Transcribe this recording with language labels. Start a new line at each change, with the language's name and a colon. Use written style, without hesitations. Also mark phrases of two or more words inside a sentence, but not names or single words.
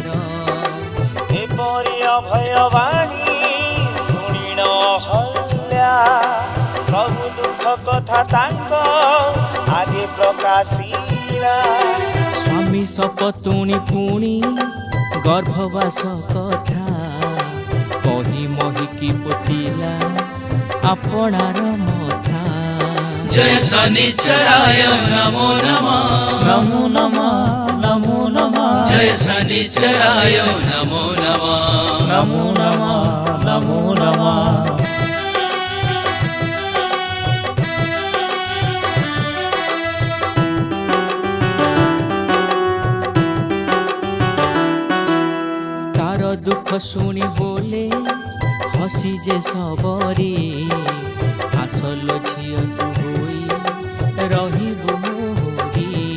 Odia: ଏପରି ଅଭୟ ବାଣୀ ଶୁଣିଣ ଅହଲ୍ୟା, ସବୁ ଦୁଃଖ କଥା ତାଙ୍କ ଆଗେ ପ୍ରକାଶିଲା। ସ୍ୱାମୀ ସପତୁଣି ପୁଣି ଗର୍ଭବାସ କଥା, କହି ମହିକି ପୋତିଲା ଆପଣାର ମଥା।
Sanskrit: जय शनिश्चराय नमो नमः ନମୋ ନମଃ ନମୋ ନମଃ जय शनिश्चराय नमो नमः ନମୋ ନମଃ ନମୋ ନମଃ।
Odia: ତାର ଦୁଃଖ ଶୁଣି ବୋଲେ ହସି ଯେ ସବରେ, ଆସଲ ଝିଅ ତୁ ହୋଇ ରହିବୁ ମୋରି।